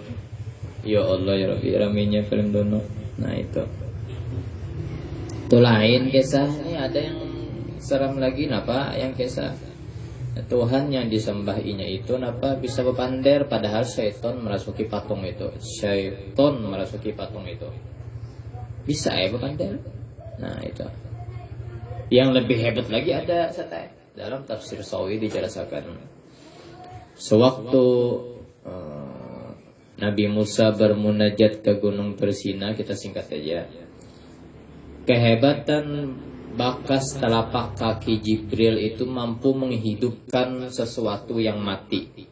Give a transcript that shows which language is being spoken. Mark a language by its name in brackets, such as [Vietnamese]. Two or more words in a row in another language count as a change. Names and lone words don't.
[Arabic] يا الله يا ربي [Banjar] raminya film dono. Nah itu lain kisah. Ini ada yang seram lagi napa yang kisah Tuhan yang disembahinya itu napa bisa bepander, padahal syaitan merasuki patung itu. [Indonesian] Syaitan merasuki patung itu. [Banjar] Bisa ya bepander. [Indonesian] Nah itu. Yang lebih hebat lagi ada dalam tafsir Sawi dijelaskan. Sewaktu Nabi Musa bermunajat ke Gunung Persina, kita singkat saja. Kehebatan bakas telapak kaki Jibril itu mampu menghidupkan sesuatu yang mati.